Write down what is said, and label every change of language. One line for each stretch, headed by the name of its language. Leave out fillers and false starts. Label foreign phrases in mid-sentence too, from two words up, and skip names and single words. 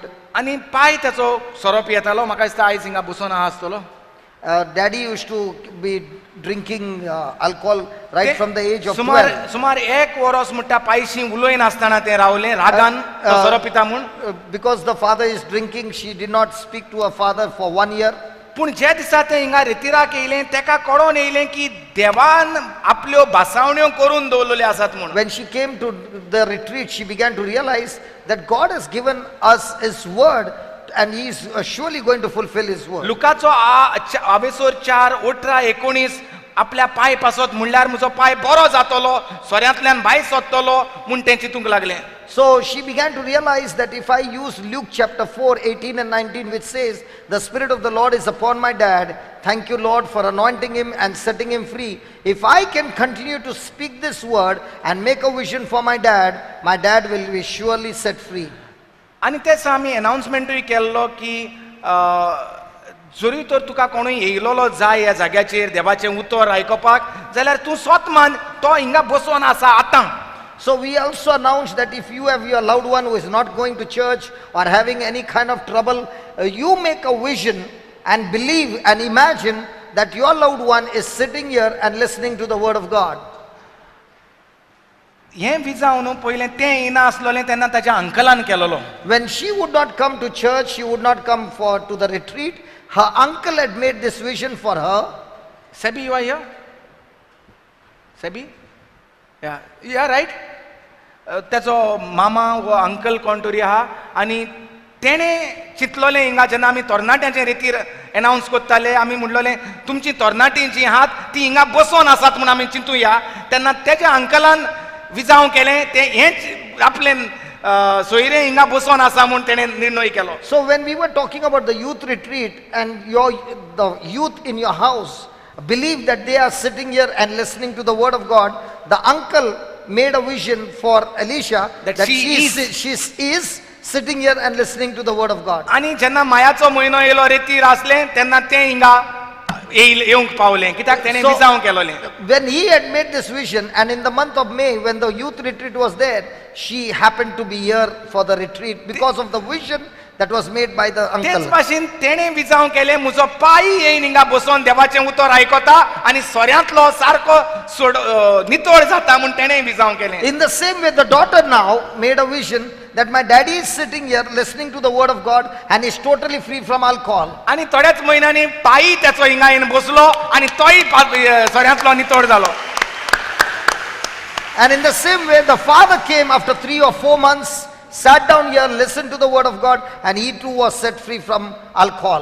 Konkani: आनी पाय ताचो सोरोप येतालो म्हाका दिसता आयज हिंगा बसून आहा आसतलो
English: Daddy used to be drinking alcohol right from the age of
Konkani: सुमार 12. सुमार एक वरोस म्हणटा पायशी उलोय नासतना तें रावलें रागान तो सोरो पिता म्हूण
English: Because the father is drinking, she did not speak to her father for 1 year.
Konkani: पूण जे दिसा तें हिंगा रितीराक येयलें तेका कळोन येयलें की देवान आपल्यो भासावण्यो करून दवरलेल्यो आसात म्हूण
English: When she came to the retreat, she began to realize that God has given us His word and He is surely going to fulfill His word.
Konkani: लुकाचो आवेसोर 4:18-19 आपल्या पाय पासत म्हणल्यार म्हजो पाय बरो जातलो सोऱ्यांतल्यान भायर सरतलो म्हूण तें चिंतूंक लागलें
English: So she began to realize that if I use Luke chapter 4:18 and 19, which says, the Spirit of the Lord is upon my dad. Thank you, Lord, for anointing him and setting him free. If I can continue to speak this word and make a vision for my dad will be surely set free.
Konkani: आनी तेच आमी अनाउन्समेंटूय केल्लो की जरी तर तुका कोणूय येयलोलो जाय ह्या जाग्याचेर देवाचें उतर आयकपाक जाल्यार तूं स्वत मान तो हिंगा बसोन आसा आतां
English: So we also announced that if you have your loved one who is not going to church or having any kind of trouble, you make a vision and believe and imagine that your loved one is sitting here and listening to the word of God.
Konkani: हें विजाव न्हू पयलें तें येना आसलोलें तेन्ना ताच्या अंकलान केलोलो
English: When she would not come to church, she would not come to the retreat. Her uncle had made this vision for her.
Konkani: सेबी
English: you are here
Konkani: सेबी
English: yeah right
Konkani: तेचो मामा वो अंकल कोण तरी आहा आनी तेणें चिंतलोलें हिंगा जेन्ना आमी तरणाट्यांचे रितीर एनाउन्स कोत्ताले आमी म्हणलोलें तुमची तरणाटीं जीं आहात तीं हिंगा बसोन आसात म्हूण आमी चिंतुया तेन्ना तेच्या अंकलान विजाव केलें तें हेंच आपलें सोयरें हिंगा बसोन आसा म्हूण तेणें निर्णय केलो
English: So when we were talking about the youth retreat and the youth in your house believe that they are sitting here and listening to the word of God, the uncle made a vision for Alicia That she is sitting here and listening to the word of God.
Konkani: आनी जेन्ना मायाचो म्हयनो येयलो रितीर आसलें तेन्ना तें हिंगा येवंक पावलें कित्याक तेणें
English: So,
Konkani: विजाव केलोलें
English: when he had made this vision, and in the month of May, when the youth retreat was there, she happened to be here for the retreat because of the vision that was made by the
Konkani: तेच
English: uncle.
Konkani: भाशेन तेणें विजाव केलें म्हजो पाय येयन हिंगा बसोन देवाचें उतर आयकता आनी सोऱ्यांतलो सारको नितळ जाता म्हूण तेणें विजाव केलें
English: In the same way, the daughter now made a vision that my daddy is sitting here listening to the word of God and is totally free from alcohol.
Konkani: आनी थोड्याच म्हयन्यांनी पायी तेचो हिंगा येवन बसलो आनी तोय सोऱ्यांतलो नितळ जालो
English: And in the same way, the father came after 3 or 4 months, sat down here, listened to the word of God, and he too was set free from alcohol.